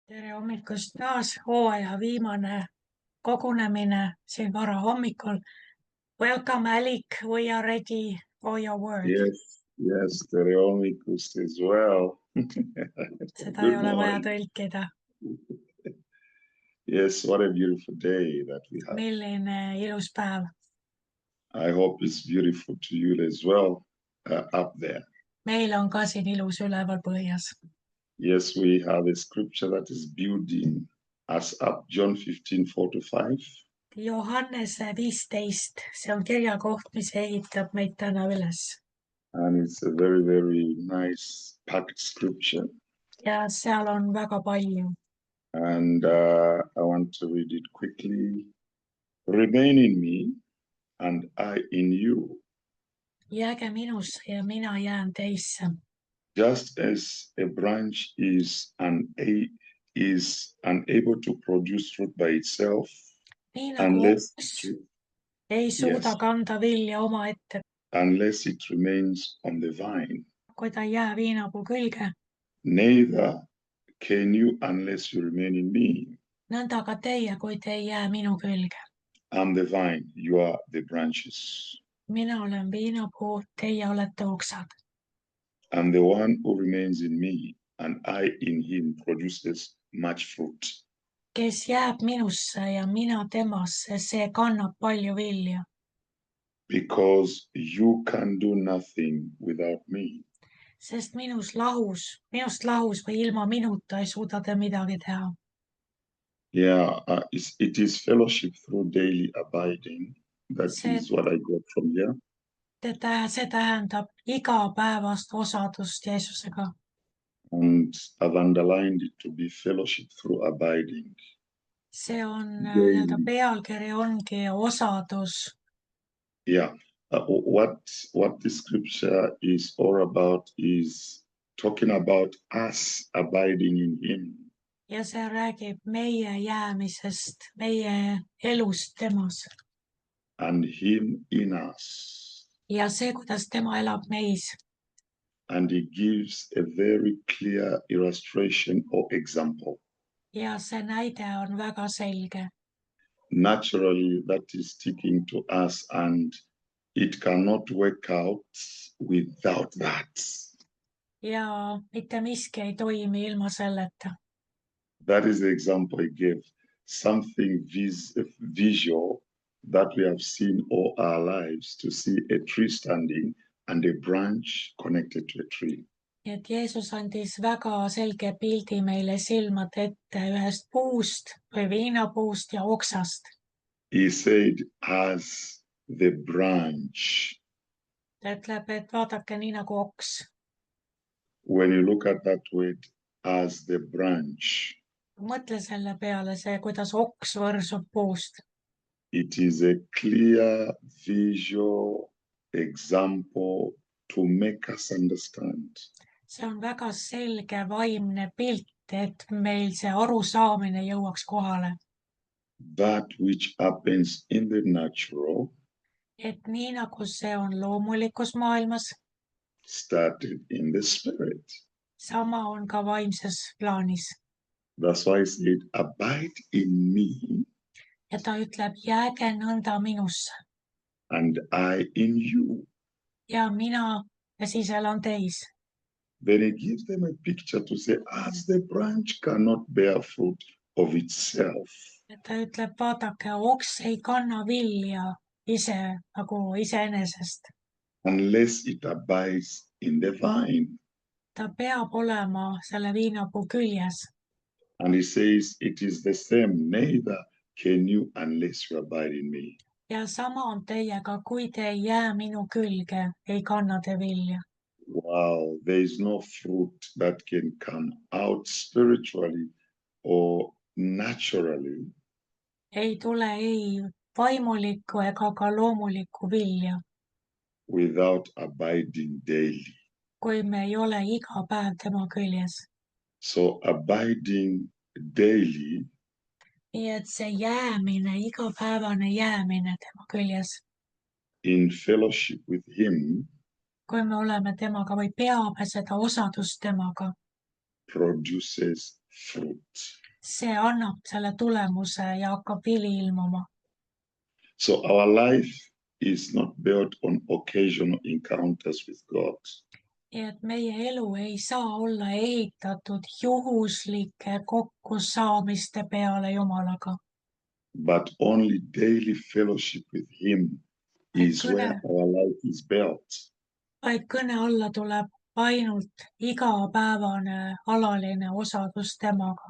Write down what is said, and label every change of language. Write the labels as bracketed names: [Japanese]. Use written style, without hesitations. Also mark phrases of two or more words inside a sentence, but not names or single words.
[Estonian] Tere hommikust taas, hooaja viimane kogunemine siin vara hommikul. [English] Welcome, Alik. We are ready for your word. Yes, [Estonian] tere hommikust [English] as well. [Estonian] Seda ei [English] Good [Estonian] ole vaja [English] morning. [Estonian] tõlkida. [English] Yes, what a beautiful day that we have. [Estonian] Milline ilus päev. [English] I hope it's beautiful to you as well up there. [Estonian] Meil on ka siin ilus üleval põhjas. [English] Yes, we have a scripture that is building us up, John 15:4-5. [Estonian] Johannese 15, see on kirjakoht, mis ehitab meid täna üles. [English] And it's a very, very nice packed scripture. [Estonian] Ja seal on väga palju. [English] And I want to read it quickly. Remain in me and I in you. [Estonian] Jääge minusse ja mina jään teisse. [English] Just as a branch is unable to produce fruit by itself [Estonian] Nii nagu [English] unless [Estonian] oks ei suuda kanda vilja omaette, [English] unless it remains on the vine. [Estonian] kui ta ei jää viinapuu külge. [English] Neither can you unless you remain in me. [Estonian] Nõnda ka teie, kui te ei jää minu külge. [English] I'm the vine, you are the branches. [Estonian] Mina olen viinapuu, teie olete oksad. [English] And the one who remains in me and I in him produces much fruit. [Estonian] Kes jääb minusse ja mina temasse, see kannab palju vilja. [English] Because you can do nothing without me. [Estonian] Sest minust lahus või ilma minuta ei suuda te midagi teha. [English] Yeah, it is fellowship through daily abiding. That is what I got from here. [Estonian] See tähendab igapäevast osadust Jeesusega. [English] And I've underlined it to be fellowship through abiding. [Estonian] See on nii-öelda pealkiri ongi osadus. [English] Yeah, what the scripture is all about is talking about us abiding in him. [Estonian] Ja see räägib meie jäämisest, meie elust temas. [English] And him in us. [Estonian] Ja see, kuidas tema elab meis. [English] And he gives a very clear illustration or example. [Estonian] Ja see näide on väga selge. [English] Naturally, that is sticking to us and it cannot work out without that. [Estonian] Ja mitte miski ei toimi ilma selleta. [English] That is the example he gave. Something visual that we have seen all our lives, to see a tree standing and a branch connected to a tree. [Estonian] Et Jeesus andis väga selge pildi meile silmad ette ühest puust või viinapuust ja oksast. [English] He said, as the branch. [Estonian] Ta ütleb, et vaadake nii nagu oks. [English] When you look at that word, as the branch. [Estonian] Mõtle selle peale see, kuidas oks võrsub puust. [English] It is a clear visual example to make us understand. [Estonian] See on väga selge vaimne pilt, et meil see arusaamine jõuaks kohale. [English] That which happens in the natural. [Estonian] Et nii nagu see on loomulikus maailmas. [English] Started in the spirit. [Estonian] Sama on ka vaimses plaanis. [English] That's why he said, abide in me. [Estonian] Ja ta ütleb, jääge nõnda minusse. [English] And I in you. [Estonian] Ja mina ja siis elan teis. [English] Then he gives them a picture to say, as the branch cannot bear fruit of itself. [Estonian] Ja ta ütleb, vaadake, oks ei kanna vilja ise nagu iseenesest. [English] Unless it abides in the vine. [Estonian] Ta peab olema selle viinapuu küljes. [English] And he says, it is the same, neither can you unless you abide in me. [Estonian] Ja sama on teiega, kui te ei jää minu külge, ei kanna te vilja. [English] Wow, there is no fruit that can come out spiritually or naturally. [Estonian] Ei tule ei vaimulikku ega ka loomulikku vilja. [English] Without abiding daily. [Estonian] Kui me ei ole iga päev tema küljes. [English] So abiding daily. [Estonian] Nii et see jäämine, igapäevane jäämine tema küljes. [English] In fellowship with him. [Estonian] Kui me oleme temaga või peame seda osadust temaga. [English] Produces fruit. [Estonian] see annab selle tulemuse ja hakkab vili ilmuma. [English] So our life is not built on occasional encounters with God, [Estonian] Nii et meie elu ei saa olla ehitatud juhuslike kokkusaamiste peale Jumalaga, [English] but only daily fellowship with Him is where our life is built. [Estonian] vaid kõne alla tuleb ainult igapäevane alaline osadus temaga.